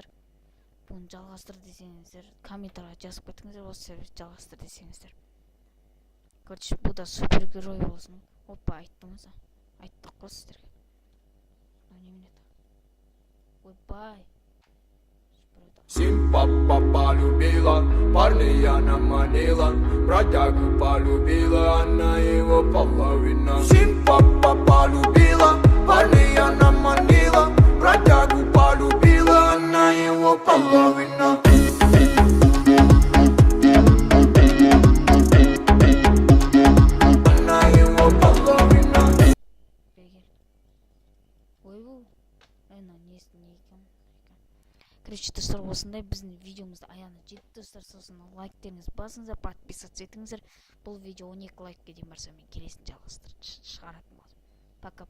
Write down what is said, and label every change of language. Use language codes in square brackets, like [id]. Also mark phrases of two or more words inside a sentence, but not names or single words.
[kk] Бұны жалғастыр десеңіздер, комментарға жазып кетіңіздер, осы сервис жалғастыр десеңіздер. Короче, бұл да супергерой болсын. Опа, айттыңыз. Айттық қой сіздерге. Ойбай. [ru] Симпа полюбила, парня она манила, бродягу полюбила, она его половина. Симпа полюбила, парня она манила, бродягу полюбила, она его половина. Она его половина. [kk] Ойбу. Несін екен. Короче, достар, осындай біздің видеомызды аяғына жетті достар. Сосын лайктеріңіз басыңыздар, подписаться етіңіздер. Бұл видео 12 лайкке дейін барса мен келесін жалғастырып шығаратын боламын.